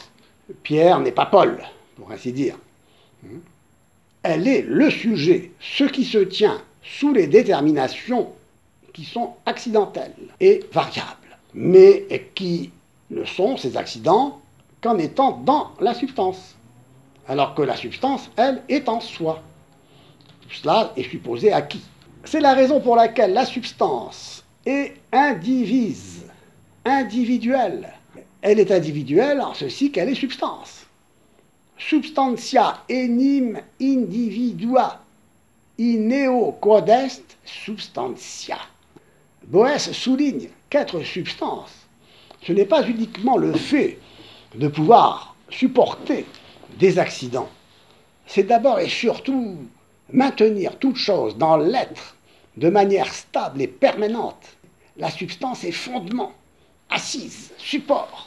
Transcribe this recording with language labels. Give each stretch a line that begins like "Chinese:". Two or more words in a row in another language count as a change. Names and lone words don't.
French: Pierre n'est pas Paul, pour ainsi dire. Elle est le sujet, ce qui se tient sous les déterminations qui sont accidentelles et variables, mais qui ne sont ces accidents qu'en étant dans la substance, alors que la substance, elle, est en soi. Tout cela est supposé acquis. C'est la raison pour laquelle la substance est indivise, individuelle. Elle est individuelle en ceci qu'elle est substance.
Latin: Substantia enim individua, ineo quod est substantia.
French: Boès souligne qu'être substance, ce n'est pas uniquement le fait de pouvoir supporter des accidents. C'est d'abord et surtout maintenir toute chose dans l'être de manière stable et permanente. La substance est fondement, assise, support.